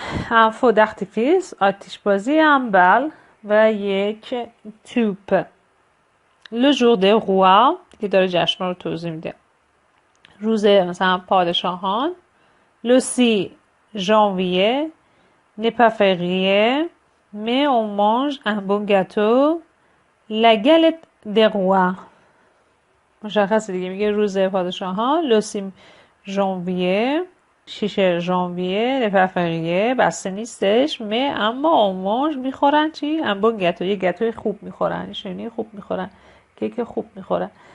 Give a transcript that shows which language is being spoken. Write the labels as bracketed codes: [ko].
[fr] un feu d'artifice، [fa] آتش‌بازی، [fr] un bal [fa] و یک توپ. [fr] le jour des rois، [fa] که داره جشن رو توضیح میده، روز مثلا پادشاهان. [fr] le 6 janvier n'est pas férié mais on mange un bon gâteau, la galette des rois. [fa] مشخصه دیگه، میگه روز پادشاهان. [fr] le 6 janvier، [fa] 6 ژانویه، [fr] n'est pas férié، [fa] بسته نیستش. اما [fr] on mange، [fa] میخورن چی؟ [fr] un bon gâteau، [fa] یه گاتوی خوب میخورن، شیرینی خوب میخورن، کیک خوب میخورن.